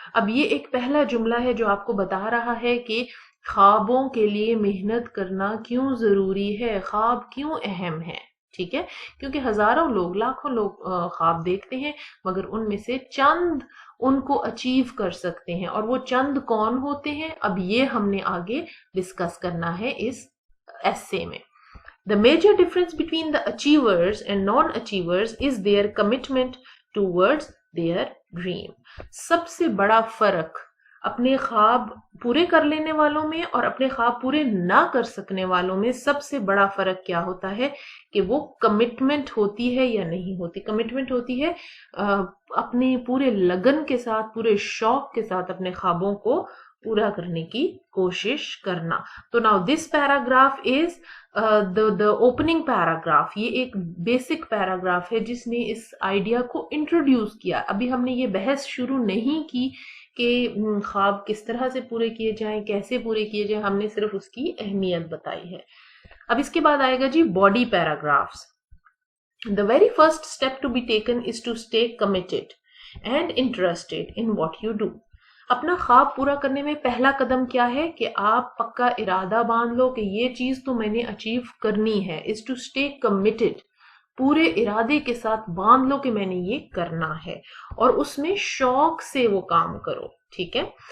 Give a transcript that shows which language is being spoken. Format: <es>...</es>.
<hi>अब ये एक पहला जुमला है जो आपको बता रहा है कि ख्वाबों के लिए मेहनत करना क्यों जरूरी है, ख्वाब क्यों अहम है. ठीक है. क्योंकि हजारों लोग, लाखों लोग ख्वाब देखते हैं, मगर उनमें से चंद उनको अचीव कर सकते हैं. और वो चंद कौन होते हैं, अब ये हमने आगे डिस्कस करना है इस essay में.</hi> <en>The major difference between the achievers and non-achievers is their commitment towards their dream.</en> <hi>सबसे बड़ा फर्क अपने ख्वाब पूरे कर लेने वालों में और अपने ख्वाब पूरे ना कर सकने वालों में सबसे बड़ा फर्क क्या होता है कि वो कमिटमेंट होती है या नहीं होती. कमिटमेंट होती है अपने पूरे लगन के साथ, पूरे शौक के साथ अपने ख्वाबों को पूरा करने की कोशिश करना.</hi> <en>तो now this paragraph is the opening paragraph.</en> <hi>ये एक बेसिक पैराग्राफ है जिसने इस आइडिया को इंट्रोड्यूस किया. अभी हमने ये बहस शुरू नहीं की कि ख्वाब किस तरह से पूरे किए जाएं, कैसे पूरे किए जाएं, हमने सिर्फ उसकी अहमियत बताई है. अब इसके बाद आएगा जी body paragraphs.</hi> <en>The very first step to be taken is to stay committed and interested in what you do.</en> <hi>अपना ख्वाब पूरा करने में पहला कदम क्या है कि आप पक्का इरादा बांध लो कि ये चीज तो मैंने अचीव करनी है.</hi> <en>is to stay committed,</en> <hi>पूरे इरादे के साथ बांध लो कि मैंने ये करना है और उसमें शौक से वो काम करो. ठीक है.</hi>